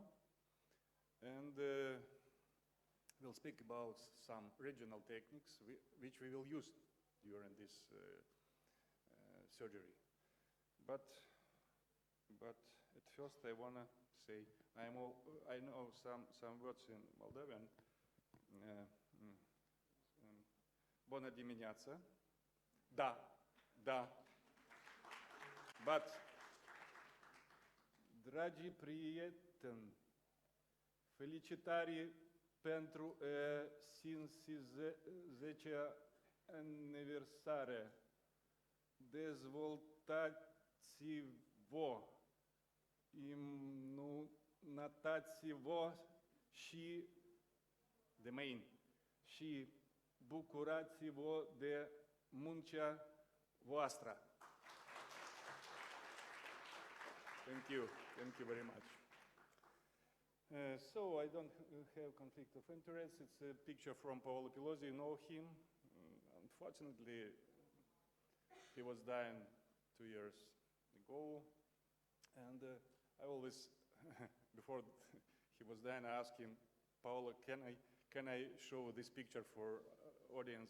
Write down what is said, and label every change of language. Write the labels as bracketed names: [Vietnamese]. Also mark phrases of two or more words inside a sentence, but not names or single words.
[English] And we'll speak about some regional techniques which we will use during this surgery. But at first I want to say, I know some words in Moldovan. [Romanian] Bună dimineața. Da. But, dragi prieteni, felicitări pentru 50-a aniversare. Dezvoltați-vă, imnunați-vă și de mâini și bucurați-vă de muncea voastră. [English] Thank you very much. So I don't have conflict of interest. It's a picture from Paolo Pilosi. You know him. Unfortunately, he was dying 2 years ago, and I always, before he was dying, I asked him, Paolo, can I show this picture for audience?